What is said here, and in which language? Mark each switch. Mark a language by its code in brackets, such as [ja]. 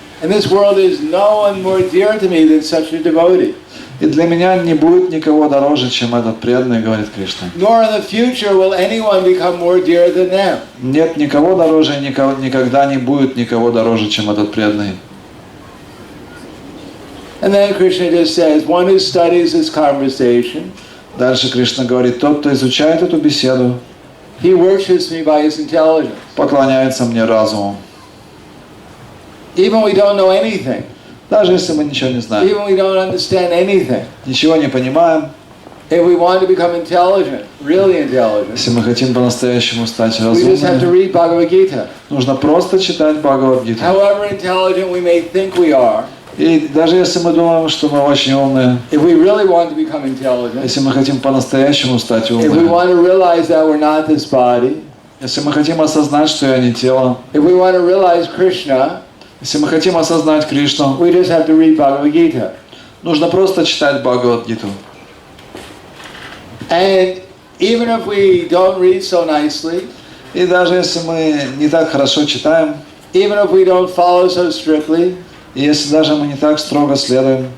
[en] In this world there is no one more dear to me than such a devotee. [ru] И для меня не будет никого дороже, чем этот преданный, говорит Кришна. [en] Nor in the future will anyone become more dear than them. [ru] Нет никого дороже, никогда не будет никого дороже, чем этот преданный. [en] And then Krishna just says, one who studies this conversation, [ru] Дальше Кришна говорит, тот, кто изучает эту беседу, [en] he worships me by his intelligence. [ru] поклоняется мне разумом. [en] Even we don't know anything. [ru] Даже если мы ничего не знаем, [en] Even we don't understand anything. [ru] ничего не понимаем, [en] If we want to become intelligent, really intelligent, [ru] если мы хотим по-настоящему стать [en] we just have to [ru] разумными, [en] read Bhagavad Gita. [ru] нужно просто читать Бхагавад-гиту. [en] However intelligent we may think we are, [ru] И даже если мы думаем, что мы очень умные, [en] if we really want to become intelligent, [ru] если мы хотим по-настоящему стать [en] if we [ru] умными, [en] want to realize that we're not this body, [ru] если мы хотим осознать, что я не тело, [en] if we want to realize Krishna, [ru] если мы хотим осознать Кришну, [en] we just have to read Bhagavad Gita. [ru] нужно просто читать Бхагавад-гиту. [en] And even if we don't read so nicely, [ru] И даже если мы не так хорошо читаем, [en] even if we don't follow so strictly, [ru] и если даже мы не так строго следуем,